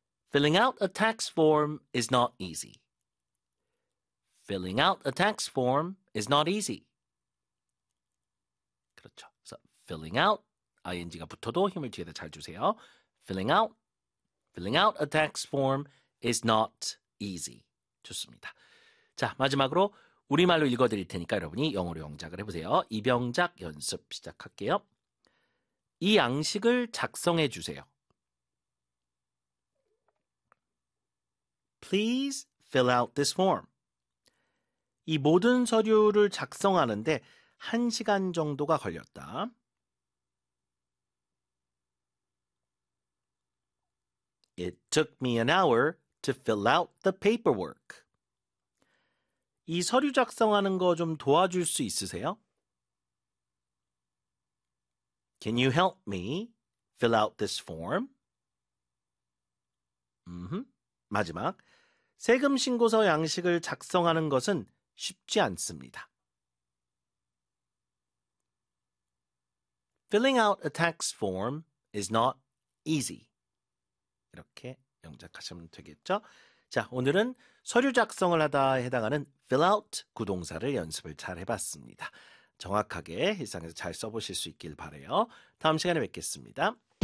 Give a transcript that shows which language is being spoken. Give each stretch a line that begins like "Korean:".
English: Filling out a tax form is not easy. Filling out a tax form is not easy.
Korean: 그렇죠.
English: So, filling out,
Korean: ing가 붙어도 힘을 뒤에다 잘 주세요.
English: Filling out a tax form is not easy.
Korean: 좋습니다. 자, 마지막으로 우리말로 읽어드릴 테니까 여러분이 영어로 영작을 해보세요. 입영작 연습 시작할게요. 이 양식을 작성해 주세요.
English: Please fill out this form.
Korean: 이 모든 서류를 작성하는데 1시간 정도가 걸렸다.
English: It took me an hour to fill out the paperwork.
Korean: 이 서류 작성하는 거좀 도와줄 수 있으세요?
English: Can you help me fill out this form?
Korean: 마지막. 세금 신고서 양식을 작성하는 것은 쉽지 않습니다.
English: Filling out a tax form is not easy.
Korean: 이렇게 영작하시면 되겠죠? 자, 오늘은 서류 작성을 하다에 해당하는 fill out 구동사를 연습을 잘 해봤습니다. 정확하게 일상에서 잘 써보실 수 있길 바래요. 다음 시간에 뵙겠습니다.